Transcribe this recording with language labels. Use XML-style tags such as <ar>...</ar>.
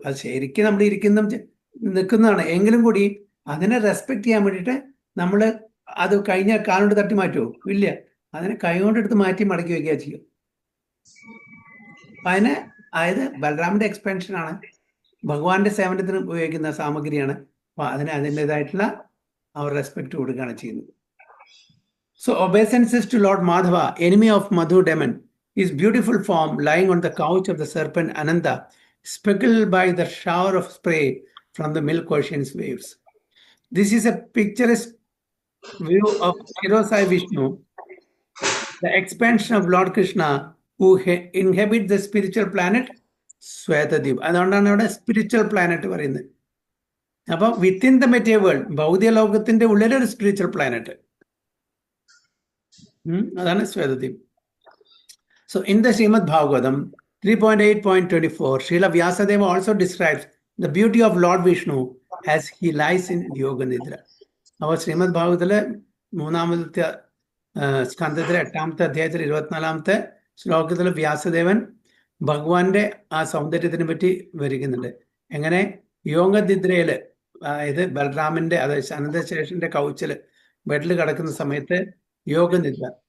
<ml>അത് ശരിക്കും നമ്മൾ നിൽക്കുന്നതാണ്. എങ്കിലും കൂടി അതിനെ റെസ്പെക്ട് ചെയ്യാൻ വേണ്ടിയിട്ട് നമ്മൾ അത് കഴിഞ്ഞാൽ കാലുകൊണ്ട് തട്ടി മാറ്റുമോ? ഇല്ല. അതിനെ കൈകൊണ്ടെടുത്ത് മാറ്റി മടക്കി വയ്ക്കുക ചെയ്യും. അതിന് അതായത് ബലറാമിന്റെ എക്സ്പെൻഷൻ ആണ്, ഭഗവാന്റെ സേവനത്തിന് ഉപയോഗിക്കുന്ന സാമഗ്രിയാണ്. അപ്പൊ അതിന് അതിൻ്റെതായിട്ടുള്ള അവർ റെസ്പെക്ട് കൊടുക്കുകയാണ് ചെയ്യുന്നത്.</ml> <en>So obeisances to Lord Madhava, enemy of Madhu demon, his beautiful form lying on the couch of the serpent Ananda, speckled by the shower of spray from the milk ocean's waves. This is a picturesque view of Shirosai Vishnu, the expansion of Lord Krishna, who inhabit the spiritual planet Swetadip.</en> <ml>അതുകൊണ്ടാണ് അവിടെ spiritual planet പറയുന്നത്. അപ്പൊ</ml> <en>within the material world,</en> <ml>ഭൗതിക ലോകത്തിന്റെ ഉള്ളിലൊരു spiritual planet, അതാണ് ശ്വേതദ്വീപ്.</ml> <en>So in the Srimad Bhagavatam 3.8.24, Srila Vyasadeva also describes the beauty of Lord Vishnu as he lies in Yoga Nidra.</en> <ml>അപ്പോൾ ശ്രീമദ് ഭാഗവതത്തിലെ 3-ാമത്തെ സ്കന്ധത്തിലെ 8-ാമത്തെ അധ്യായത്തിൽ 24-ാമത്തെ ശ്ലോകത്തിൽ വ്യാസദേവൻ ഭഗവാന്റെ ആ സൗന്ദര്യത്തിനെ പറ്റി വിവരിക്കുന്നുണ്ട്. എങ്ങനെ യോഗനിദ്രയില്, അതായത് ബലറാമിന്റെ, അതായത് അനന്തശേഷന്റെ കൗച്ചില് ബെഡിൽ കിടക്കുന്ന സമയത്ത് യോഗനിദ്ര.</ml>